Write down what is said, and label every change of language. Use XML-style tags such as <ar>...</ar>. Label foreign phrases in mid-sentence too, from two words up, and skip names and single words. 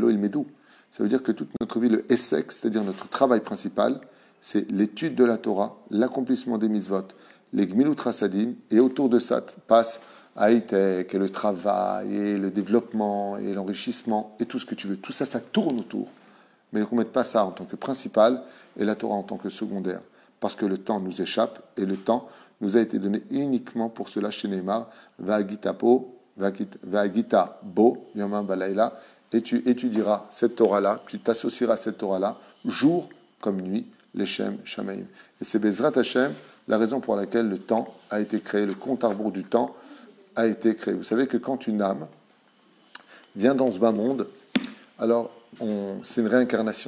<fr>Ça veut dire que toute notre vie, le Essek, c'est-à-dire notre travail principal, c'est l'étude de la Torah, l'accomplissement des mitzvot, les</fr> <he>גמילות חסדים,</he> <fr>et autour de ça passe high-tech, et le travail, et le développement, et l'enrichissement, et tout ce que tu veux. Tout ça, ça tourne autour. Mais qu'on ne mette pas ça en tant que principal, et la Torah en tant que secondaire. Parce que le temps nous échappe, et le temps nous a été donné uniquement pour cela chez Neymar,</fr> <he>והגית בו יומם ולילה,</he> <fr>et tu étudieras cette Torah-là, tu t'associeras à cette Torah-là, jour comme nuit, les</fr> <he>שם שמים.</he> <fr>Et c'est</fr> <he>בעזרת השם,</he> <fr>la raison pour laquelle le temps a été créé, le compte à rebours du temps a été créé. Vous savez que quand une âme vient dans ce bas monde, alors c'est une réincarnation.</fr>